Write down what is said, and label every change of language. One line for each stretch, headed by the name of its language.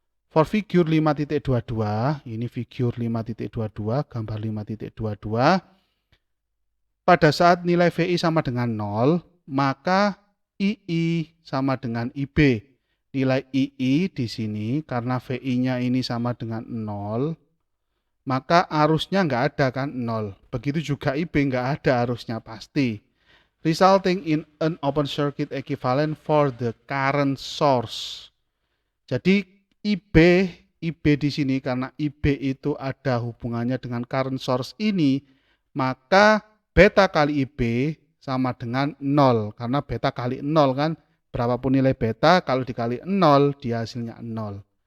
English: For figure 5.22,
Indonesian: ini figure 5.22, gambar 5.22, pada saat nilai VI sama dengan 0, maka II sama dengan IB. Nilai II di sini, karena VI-nya ini sama dengan 0, maka arusnya nggak ada kan 0. Begitu juga IB nggak ada arusnya pasti.
English: resulting in an open circuit equivalent for the current source.
Indonesian: Jadi IB di sini karena IB itu ada hubungannya dengan current source ini, maka beta kali IB sama dengan 0 karena beta kali 0 kan, berapapun nilai beta kalau dikali 0 dia hasilnya 0.